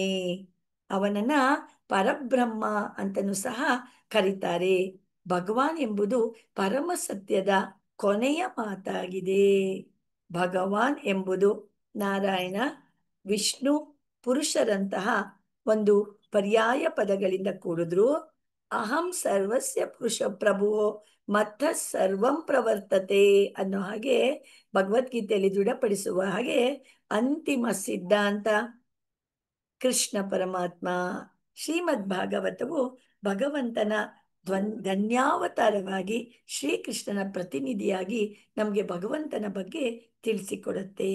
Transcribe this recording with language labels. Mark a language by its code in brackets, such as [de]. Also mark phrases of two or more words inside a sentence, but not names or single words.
[kn] ಅವನನ್ನ ಪರಬ್ರಹ್ಮ ಅಂತನೂ ಸಹ ಕರೀತಾರೆ. ಭಗವಾನ್ ಎಂಬುದು ಪರಮ ಸತ್ಯದ ಕೊನೆಯ ಮಾತಾಗಿದೆ. ಭಗವಾನ್ ಎಂಬುದು ನಾರಾಯಣ, ವಿಷ್ಣು, ಪುರುಷರಂತಹ ಒಂದು ಪರ್ಯಾಯ ಪದಗಳಿಂದ ಕೂಡಿದ್ರು. [sa] ಅಹಂ ಸರ್ವಸ್ಯ ಪುರುಷ ಪ್ರಭು ಮತ್ತ ಸರ್ವಂ ಪ್ರವರ್ತತೆ [kn] ಅನ್ನೋ ಹಾಗೆ ಭಗವದ್ಗೀತೆಯಲ್ಲಿ ದೃಢಪಡಿಸುವ ಹಾಗೆ ಅಂತಿಮ ಸಿದ್ಧಾಂತ ಕೃಷ್ಣ ಪರಮಾತ್ಮ. ಶ್ರೀಮದ್ ಭಾಗವತವು ಭಗವಂತನ ಧನ್ಯಾವತಾರವಾಗಿ ಶ್ರೀಕೃಷ್ಣನ ಪ್ರತಿನಿಧಿಯಾಗಿ ನಮಗೆ ಭಗವಂತನ ಬಗ್ಗೆ ತಿಳಿಸಿಕೊಡುತ್ತೆ.